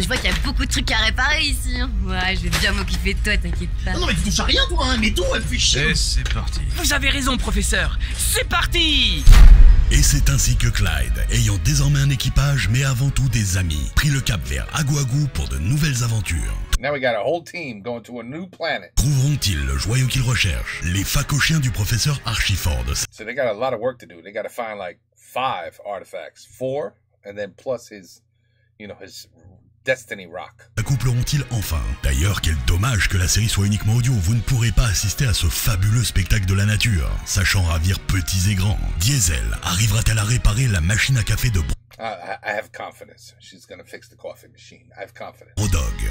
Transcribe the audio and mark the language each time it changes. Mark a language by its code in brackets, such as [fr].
[fr] Je vois qu'il y a beaucoup de trucs à réparer ici. Hein. Ouais, je vais bien m'occuper de toi, t'inquiète pas. Non, mais tu touches à rien, toi, hein. Mais tout, elle fait chier. Et c'est parti. Vous avez raison, professeur. C'est parti. Et c'est ainsi que Clyde, ayant désormais un équipage mais avant tout des amis, prit le cap vers Agou Agou pour de nouvelles aventures. [en] Now we got a whole team going to a new planet. [fr] Trouveront-ils le joyau qu'ils recherchent? Les facochiens du professeur Archiford. [en] So they got a lot of work to do. They got to find like 5 artifacts. 4, and then plus his, his Destiny Rock. [fr] Accoupleront-ils enfin? D'ailleurs, quel dommage que la série soit uniquement audio. Vous ne pourrez pas assister à ce fabuleux spectacle de la nature. Sachant ravir petits et grands, Diesel arrivera-t-elle à réparer la machine à café de [en] I have confidence. She's gonna fix the coffee machine. I have confidence. [fr] Brodog?